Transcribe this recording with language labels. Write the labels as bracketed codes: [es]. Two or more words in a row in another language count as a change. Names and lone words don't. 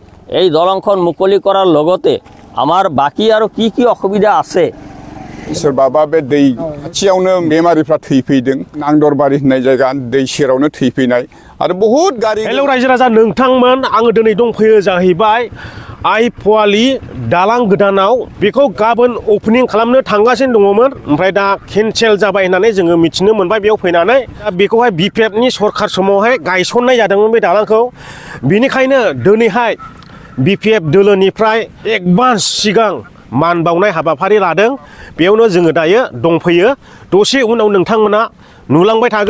[as] এই দলংখন মুকলি করার লগতে আমার বাকি আরো কি অসুবিধা আছে [brx] सोरबाबा बे दै खाथियावनो बेमारिफ्रा थैफैदों नांदरबारि होननाय जायगा दै सेरावनो थैफैनाय आरो बहुत गारि हेलौ रायजो राजा नोंथांमोन आङो दिनै दंफैयो जाहैबाय आइ फवालि दालां गोदानाव बेखौ गाबोन ओपनिं खालामनो थांगासिनो दङमोन ओमफ्राय दा केनसेल जाबाय होननानै जोङो मिथिनो मोनबाय बेयाव फैनानै बेखौहाय बिपिएफनि सरखार समावहाय गायसननाय जादोंमोन बे दालांखौ बिनिखायनो दिनैहाय बिपिएफ दोलोनिफ्राय एडभान्स सिगां मान बावनाय हाबाफारि लादों बेयावनो जोङो दायो दंफैयो दसे उनाव नोंथांमोना नुलांबाय थागोन